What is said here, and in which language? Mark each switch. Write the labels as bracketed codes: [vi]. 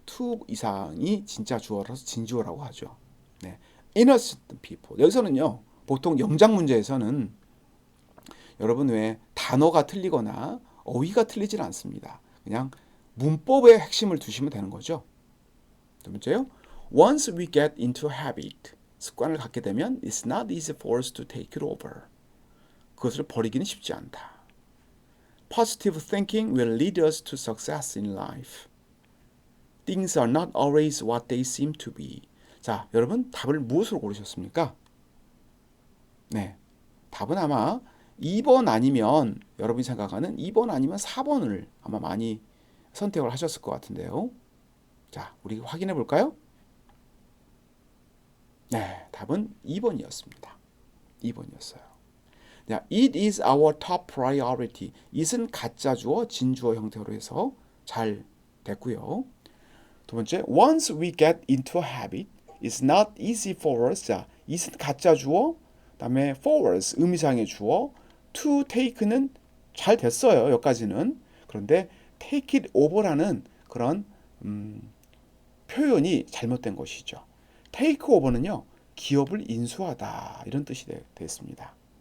[ko] to 이상이 진짜 주어라서 진주어라고 하죠. 네. [en] innocent people. [ko] 여기서는요. 보통 영작 문제에서는 여러분 왜 단어가 틀리거나 어휘가 틀리질 않습니다. 그냥 문법의 핵심을 두시면 되는 거죠. 두 번째요. [en] Once we get into habit. [ko] 습관을 갖게 되면 [en] it's not easy for us to take it over. [ko] 그것을 버리기는 쉽지 않다. [en] Positive thinking will lead us to success in life. Things are not always what they seem to be. [ko] 자, 여러분 답을 무엇으로 고르셨습니까? 네, 답은 아마 2번 아니면 여러분이 생각하는 2번 아니면 4번을 아마 많이 선택을 하셨을 것 같은데요. 자, 우리 확인해 볼까요? 네, 답은 2번이었습니다. 2번이었어요. [en] It is our top priority. [ko] it은 가짜 주어, 진주어 형태로 해서 잘 됐고요. 두 번째, [en] once we get into a habit, it's not easy for us. [ko] 자, it은 가짜 주어, 그다음에 for us 의미상의 주어, to take는 잘 됐어요. 여기까지는. 그런데 take it over라는 그런 표현이 잘못된 것이죠. take over는요, 기업을 인수하다 이런 뜻이 됐습니다.